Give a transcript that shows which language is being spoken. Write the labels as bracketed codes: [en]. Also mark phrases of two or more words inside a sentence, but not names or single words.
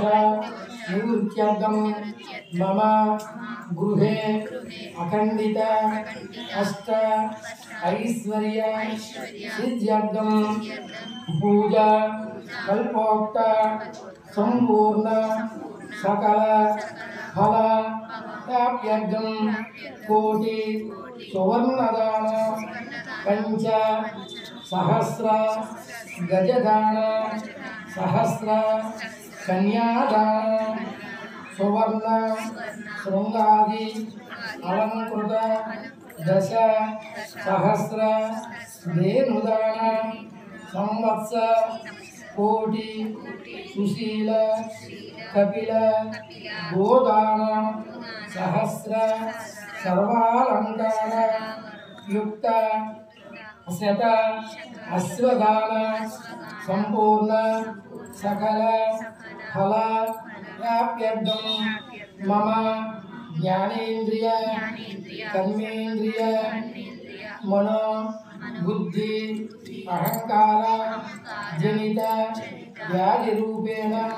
[sa] నివృత్యర్థం మమ గృహే అఖండిత అష్ట ఐశ్వర్య సిద్ధ్యర్థం పూజ కల్పోక్త సంపూర్ణ సకల ఫల ప్రాప్త్యర్థం కోటి సువర్ణదాన పంచ సహస్ర గజదాన సహస్ర కన్యాదాన సువర్ణ శృంగాది అలంకృత దశ సహస్ర ధేనుదాన సంవత్సర कोटि सुशील कपिल गोदान सहस्र सर्वालंकार युक्त शत अश्वदान संपूर्ण सकल फल प्राप्यर्थं मम ज्ञानेन्द्रिय कर्मेन्द्रिय मनो बुद्धि अहंकार जनित व्याधि रूपेण